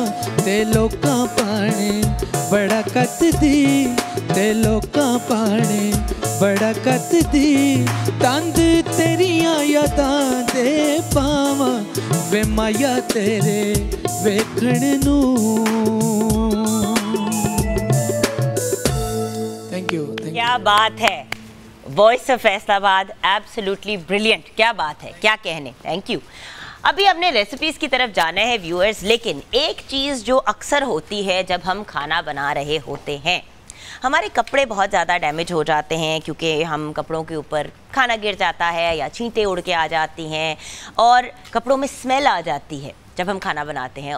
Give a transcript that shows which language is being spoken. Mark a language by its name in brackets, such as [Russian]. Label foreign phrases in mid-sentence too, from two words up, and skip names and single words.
[Punjabi] تے لوکاں پانے بڑا کت دی، تے لوکاں پانے بڑا کت دی تند تیریاں یاداں دے پاواں وے مایا تیرے ویکھن نوں. [English] Thank you. [Urdu] کیا بات ہے, [English] Voice of Faisalabad, absolutely brilliant, [Urdu] کیا بات ہے، کیا کہنے, [English] thank you. [Urdu] ابھی ہم نے ریسیپیز کی طرف جانا ہے ویورز، لیکن ایک چیز جو اکثر ہوتی ہے جب ہم کھانا بنا رہے ہوتے ہیں، ہمارے کپڑے بہت زیادہ ڈیمیج ہو جاتے ہیں کیونکہ ہم کپڑوں کے اوپر کھانا گر جاتا ہے یا چینٹے اڑ کے آ جاتی ہیں اور کپڑوں میں سمیل آ جاتی ہے جب ہم کھانا بناتے ہیں.